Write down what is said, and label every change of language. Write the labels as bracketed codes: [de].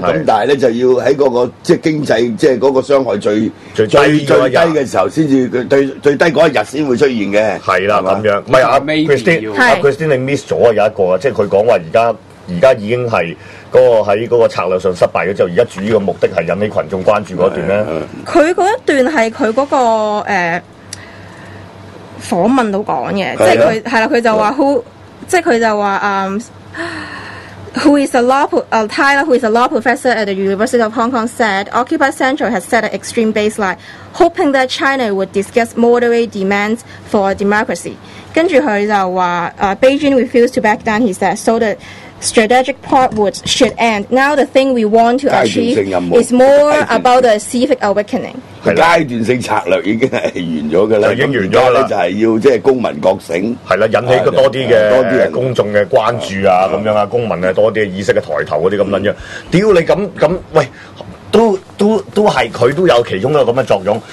[yue] 咁但係咧，就要喺嗰、那個即係經濟，即係嗰個傷害最低嘅時候，先至最低嗰一日先會出現嘅。係啦，咁樣唔係啊 ，Christine 你 miss 咗有一個啊，即係佢講話而家已經係。嗰、那個喺嗰個策略上失敗咗之後，而家主要嘅目的係引起群眾關注嗰段咧。佢嗰一段係佢嗰個訪問到講嘅，即係佢係啦，佢就話 who， 即係佢就話 [en] Tyler, who is a law professor at the University of Hong Kong, said Occupy Central has set an extreme baseline, hoping that China would discuss moderate demands for democracy. [yue] 跟住佢就話 [en] Beijing refused to back down. He said so the strategic part should end. Now the thing we want to achieve is more about the civic awakening. [yue] 階段性策略已經係完咗嘅啦，就已經完咗啦，就係要即係公民覺醒，係啦，引起個多啲嘅公眾嘅關注啊，咁樣啊，公民嘅多啲意識嘅抬頭嗰啲咁撚樣。屌你咁喂，都係佢都有其中一個咁嘅作用。